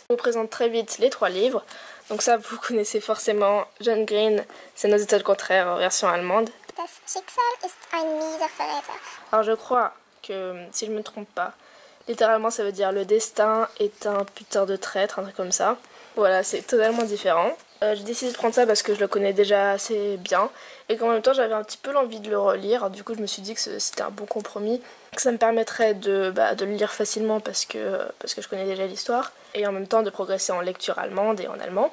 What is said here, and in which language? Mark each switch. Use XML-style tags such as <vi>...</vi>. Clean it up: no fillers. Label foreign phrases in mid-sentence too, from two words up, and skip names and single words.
<fr>Je vous présente très vite les 3 livres. Donc ça, vous connaissez forcément John Green, c'est Nos étoiles contraires en version allemande.</fr> <de>Das Schicksal ist ein mieser Verräter.</de> <fr>Alors je crois que, si je me trompe pas, littéralement ça veut dire le destin est un putain de traître, un truc comme ça. Voilà, c'est totalement différent. J'ai décidé de prendre ça parce que je le connais déjà assez bien et qu'en même temps j'avais un petit peu l'envie de le relire. Du coup je me suis dit que c'était un bon compromis, que ça me permettrait de le lire facilement parce que je connais déjà l'histoire et en même temps de progresser en lecture allemande et en allemand.</fr>